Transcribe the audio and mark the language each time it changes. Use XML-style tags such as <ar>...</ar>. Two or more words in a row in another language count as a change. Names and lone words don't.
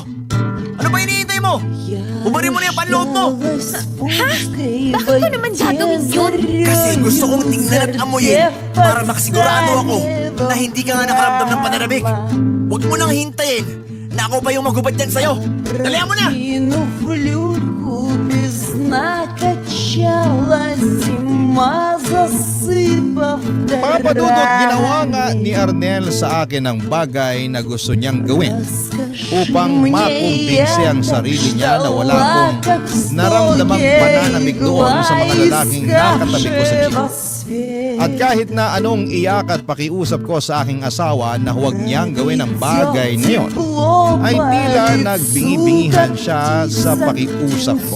<tl>Ano ba hinihintay mo? Ubarin mo na yung panloob mo. Ha? Bakit ko naman gagawin yun? Kasi gusto kong tingnan at amuyin para makasigurado ako na hindi ka nga nakaramdam ng pananabik. Huwag mo nang hintayin na ako pa yung magubad dyan sa'yo. Dalihan mo na!</tl> <ru>Ину в люльку без дна качалась зима, засыпав</ru> <tl>Papa Dudut, ginawa nga ni Arnel sa akin ang bagay na gusto niyang gawin upang makumbinsi ang sarili niya na wala akong naramdamang pananamig doon sa mga lalaking nakatabi ko sa jeep. At kahit na anong iyak at pakiusap ko sa aking asawa na huwag niyang gawin ang bagay na yun, ay tila nagbingi-bingihan siya sa pakiusap ko.</tl>